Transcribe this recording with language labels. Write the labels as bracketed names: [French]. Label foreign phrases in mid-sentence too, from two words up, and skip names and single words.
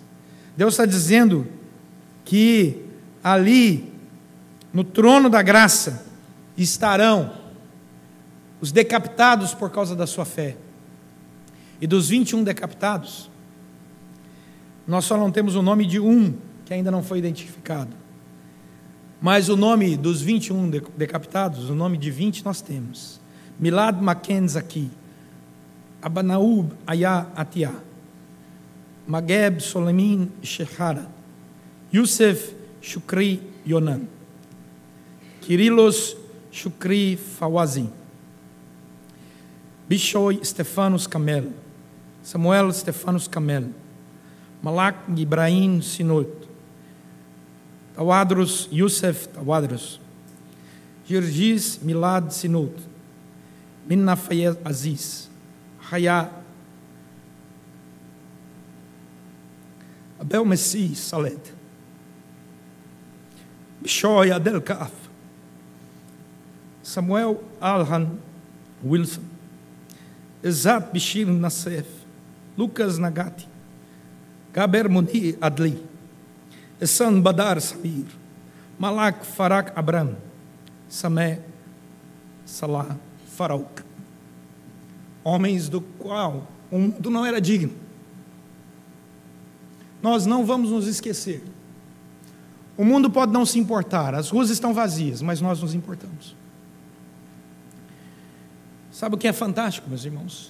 [Portuguese] Deus está dizendo que ali, no trono da graça, estarão os decapitados por causa da sua fé. E dos 21 decapitados, nós só não temos o nome de um, que ainda não foi identificado. Mas o nome dos 21 decapitados, o nome de 20 nós temos. Milad Maken Zaki, Abanaub Aya Atia, Mageb Solemin Shechara, Yusef Shukri Yonan, Kirilos Shukri Fawazin, Bishoy Stefanos Kamel, Samuel Stefanos Kamel, Malak Ibrahim Sinot, Tawadros Yusef Tawadros, Girgis Milad Sinot, Minna Fayez Aziz, Haya Abel Messi Saled, Bishoy Adel Kaaf, Samuel Alhan Wilson, Ezat Bishir Nassef, Lucas Nagati, Gaber Muni Adli, Essan Badar Sabir, Malak Farak Abram, Sameh Salah Farauk, homens do qual o mundo não era digno. Nós não vamos nos esquecer. O mundo pode não se importar, as ruas estão vazias, mas nós nos importamos. Sabe o que é fantástico, meus irmãos?